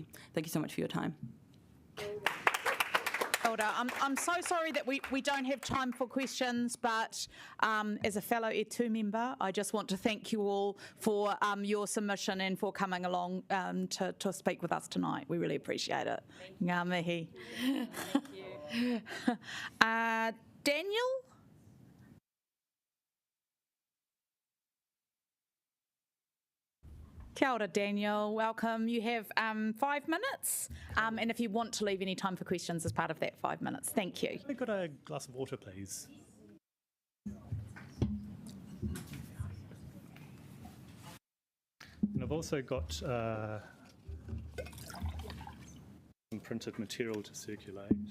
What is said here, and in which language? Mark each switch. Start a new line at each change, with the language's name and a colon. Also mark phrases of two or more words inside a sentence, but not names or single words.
English: Thank you so much for your time. I'm so sorry that we don't have time for questions, but as a fellow E2 member, I just want to thank you all for your submission and for coming along to speak with us tonight. We really appreciate it.
Māori: Ngā mihi.
English: Thank you. Daniel?
Māori: Kia ora,
English: Daniel. Welcome. You have 5 minutes, and if you want to leave any time for questions as part of that 5 minutes, thank you. I've got a glass of water, please. And I've also got some printed material to circulate.